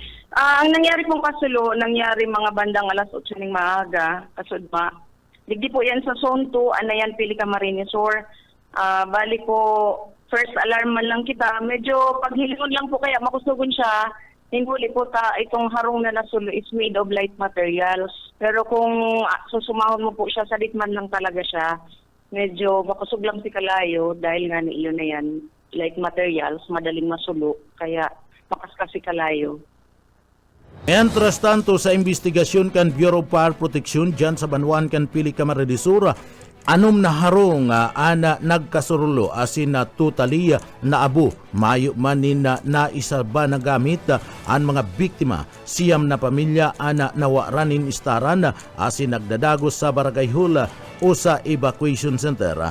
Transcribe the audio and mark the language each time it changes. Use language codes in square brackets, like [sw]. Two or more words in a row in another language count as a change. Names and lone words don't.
[bik] Ang nangyari pong kasulo, nangyari mga bandang alas 8 ng maaga, kasudma. Digdi po yan sa Zone 2, Anayan, Pili Camarines Sur. Bali po, [en] first alarm [bik] man lang kita. Medyo paghilingon lang po kaya makusugon siya. Hinguli po itong harong na nasulo is [en] made of light materials. [bik] Pero kung susumahon mo po siya, salit man lang talaga siya. Medyo makusog lang si kalayo dahil nga ni iyon na yan, [en] light materials, [bik] madaling masulo. Kaya makaskas si kalayo. Mientras tanto sa investigasyon kan Bureau of Fire Protection dyan sa Banwaan kan Pili Camarines Sur, anom na harong ana nagkasurulo asin na totally na abo mayo manin na isa ba na gamit ang mga biktima siyam na pamilya ana nawaranin istaran asin nagdadagos sa Barangay Hul o sa [en] evacuation center.